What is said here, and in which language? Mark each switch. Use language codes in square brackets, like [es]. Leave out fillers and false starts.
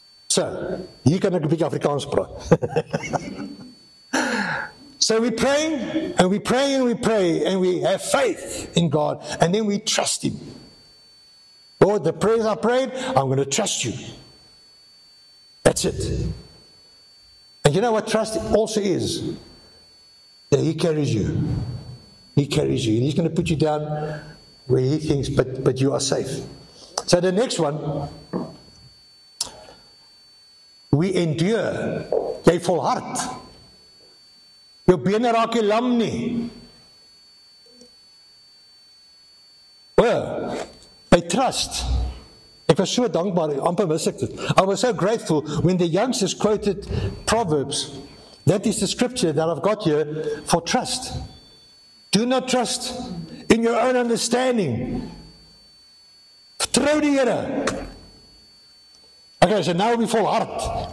[af] So, hier kan ek 'n bietjie Afrikaans praat. [en] So we pray, and we pray, and we pray, and we have faith in God, and then we trust Him. Lord, the prayers I prayed, I'm going to trust You. That's it. And you know what trust also is? That He carries you. He carries you. And He's going to put you down where He thinks, but you are safe. So the next one, we endure. [af] Jy volhard. Jou bene raak nie lam nie. [en] Well, by trust. [af] Ek was so dankbaar, amper mis ek dit. [en] I was so grateful when the youngsters quoted Proverbs. That is the scripture that I've got here for trust. Do not trust in your own understanding. [af] Vertrou die Here. [en] Okay, so now we [af] volhard.